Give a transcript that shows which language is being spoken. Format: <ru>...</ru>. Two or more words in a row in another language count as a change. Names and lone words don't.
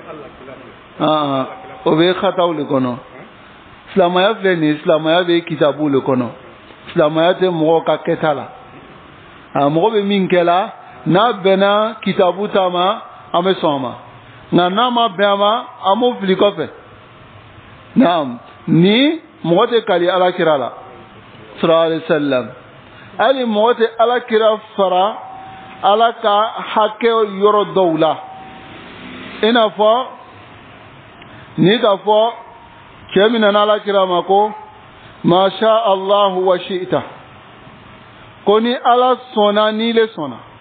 <bm>o bɛ xataw le kɔnɔ silamɛya filɛ nin ye silamɛya bɛ kitabu le kɔnɔ silamɛya tɛ mɔgɔ ka kɛta la mɔgɔ bɛ min kɛ la n'a bɛnna kitabu ta ma an bɛ sɔn a ma nka n'a ma bɛn a ma an b'o fili kɔfɛ naam ni mɔgɔ tɛ kali alakira la</bm> <ar>sallallahu alaihi wasallam</ar> <bm>hali mɔgɔ tɛ alakira fara ala ka hakɛ yɔrɔ dɔw la i n'a fɔ ni ka fɔ cɛ min nana alakira ma ko</bm> <ar>masha Allahu wa shi'ta</ar> <bm>ko ni ala sɔnna ni le sɔnna</bm>